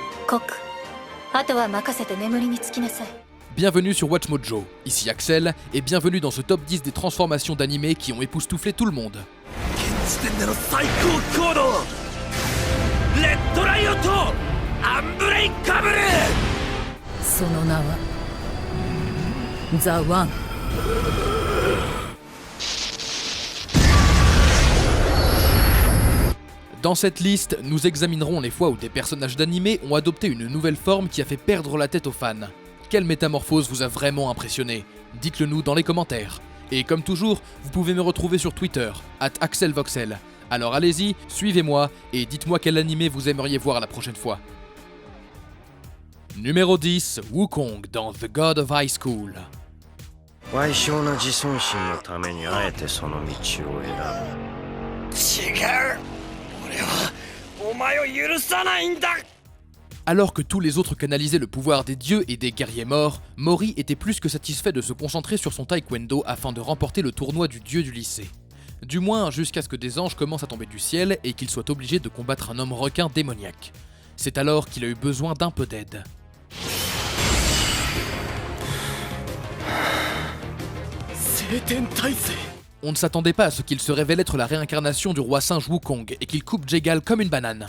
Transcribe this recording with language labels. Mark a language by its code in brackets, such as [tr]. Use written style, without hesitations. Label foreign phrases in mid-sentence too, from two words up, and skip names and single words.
[ja] コク、あとは任せて眠りにつきなさい。 [fr] Bienvenue sur Watch Mojo, ici Axel, et bienvenue dans ce top 10 des transformations d'animés qui ont époustouflé tout le monde. [ja] その名はザ・ワン。 [fr] Dans cette liste, nous examinerons les fois où des personnages d'animé ont adopté une nouvelle forme qui a fait perdre la tête aux fans. Quelle métamorphose vous a vraiment impressionné? Dites-le nous dans les commentaires. Et comme toujours, vous pouvez me retrouver sur Twitter, @AxelVoxel. Alors allez-y, suivez-moi et dites-moi quel animé vous aimeriez voir la prochaine fois. Numéro 10, Wukong dans [en] The God of High School. [ja] 賠償な自尊心のためにあえてその道を選ぶ。違う。俺はお前を許さないんだ。 [fr] Alors que tous les autres canalisaient le pouvoir des dieux et des guerriers morts, Mori était plus que satisfait de se concentrer sur son taekwondo afin de remporter le tournoi du dieu du lycée. Du moins jusqu'à ce que des anges commencent à tomber du ciel et qu'il soit obligé de combattre un homme requin démoniaque. C'est alors qu'il a eu besoin d'un peu d'aide. On ne s'attendait pas à ce qu'il se révèle être la réincarnation du roi singe Wukong et qu'il coupe Jegal comme une banane.